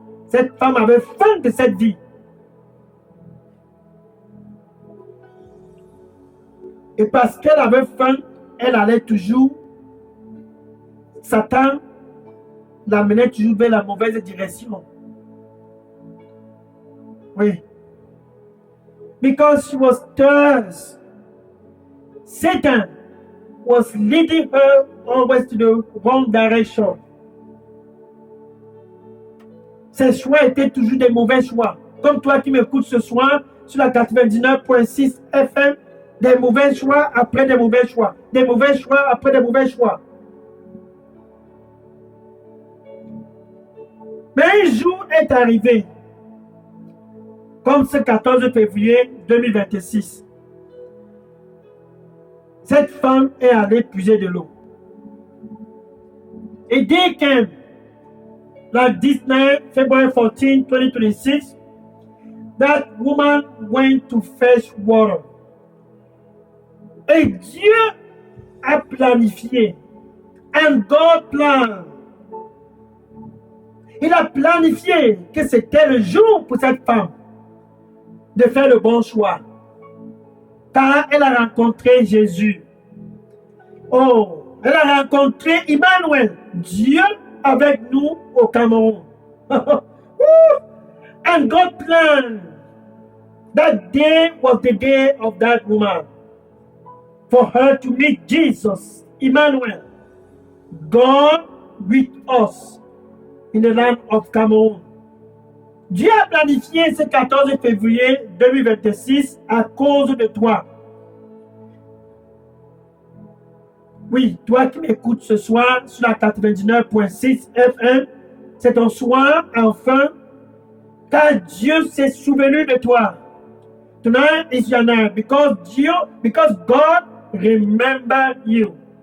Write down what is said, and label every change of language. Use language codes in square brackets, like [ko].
[fr] Cette femme avait faim de cette vie. Et parce qu'elle avait faim, elle allait toujours, Satan l'amenait toujours vers la mauvaise direction. Oui. [en] Because she was thirsty, Satan was leading her always to the wrong direction. [fr] Ses choix étaient toujours des mauvais choix. Comme toi qui m'écoutes ce soir sur la 99.6 FM, des mauvais choix après des mauvais choix. Des mauvais choix après des mauvais choix. Mais un jour est arrivé, comme ce 14 février 2026. Cette femme est allée puiser de l'eau. Et dès que la [en] 19 February 14, 2026, that woman went to fetch water. [fr] Et Dieu a planifié. [en] And God planned. [fr] Il a planifié que c'était le jour pour cette femme de faire le bon choix. Car elle a rencontré Jésus. Oh, elle a rencontré Emmanuel, Dieu avec nous au Cameroun. [en] And God planned. That day was the day of that woman. For her to meet Jesus, Emmanuel, God with us in the land of Cameroun. [fr] Dieu a planifié ce 14 février 2026 à cause de toi. Oui, toi qui m'écoutes ce soir sur la 99.6 FM, c'est ton soir enfin, car Dieu s'est souvenu de toi. [en] Tonight is your night because God remembered you.